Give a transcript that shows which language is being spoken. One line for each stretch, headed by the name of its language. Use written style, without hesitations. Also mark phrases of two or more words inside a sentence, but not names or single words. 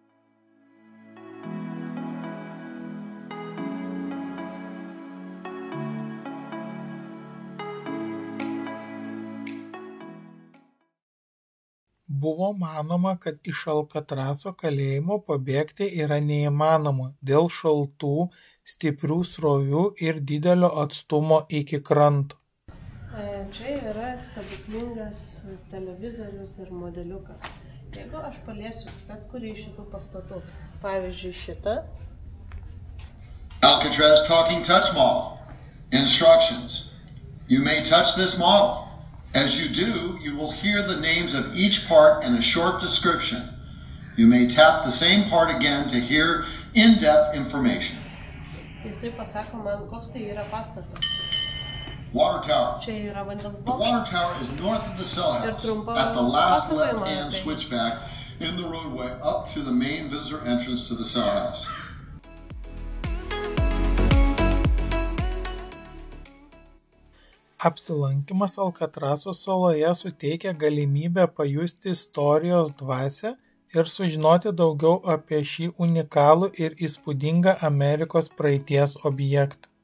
Lithuanian: Buvo manoma, kad iš Alkatraso kalėjimo pabėgti yra neįmanoma dėl šaltų, stiprių srovių ir didelio atstumo iki kranto. Čia yra stebuklingas televizorius ir modeliukas. Jeigu aš paliesiu bet kurį iš šitų pastatų, pavyzdžiui šitą.
English: Alcatraz talking touch model. Instructions. You may touch this model. As you do, you will hear the names of each part and a short description. You may tap the same part again to hear in-depth information.
Lithuanian: Jisai pasako man, koks tai yra pastatas.
English: Water tower.
Lithuanian: Čia yra vandens
English: The
Lithuanian: bokštas.
English: water tower is north of the cell house, at the last left-hand switchback in the roadway up to the main visitor entrance to the cell house.
Lithuanian: Apsilankymas Alkatraso saloje suteikia galimybę pajusti istorijos dvasią ir sužinoti daugiau apie šį unikalų ir įspūdingą Amerikos praeities objektą.